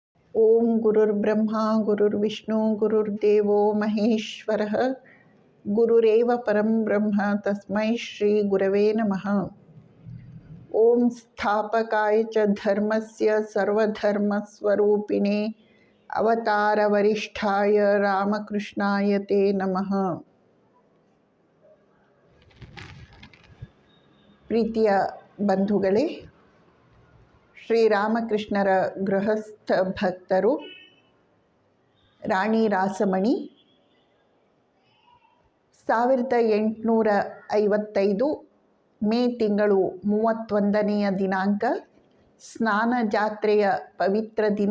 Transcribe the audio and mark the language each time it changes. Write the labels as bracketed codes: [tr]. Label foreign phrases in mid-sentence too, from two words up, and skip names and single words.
[sa] ಓಂ ಗುರುರ್ಬ್ರಹ್ಮ ಗುರುರ್ವಿಷ್ಣು ಗುರುರ್ದೇವೋ ಮಹೇಶ್ವರಃ ಗುರುರೇವ ಪರಂ ಬ್ರಹ್ಮ ತಸ್ಮೈ ಶ್ರೀ ಗುರವೇ ನಮಃ. ಓಂ ಸ್ಥಾಪಕಾಯ ಚ ಧರ್ಮಸ್ಯ ಸರ್ವಧರ್ಮಸ್ವರೂಪಿಣೇ ಅವತಾರವರಿಷ್ಠಾಯ ರಾಮಕೃಷ್ಣಾಯ ತೇ ನಮಃ. [kn] ಪ್ರೀತಿಯ ಬಂಧುಗಳೇ, ಶ್ರೀರಾಮಕೃಷ್ಣರ ಗೃಹಸ್ಥ ಭಕ್ತರು ರಾಣಿ ರಾಸಮಣಿ 1855 ಮೇ ತಿಂಗಳು 31ನೆಯ ದಿನಾಂಕ ಸ್ನಾನ ಜಾತ್ರೆಯ ಪವಿತ್ರ ದಿನ.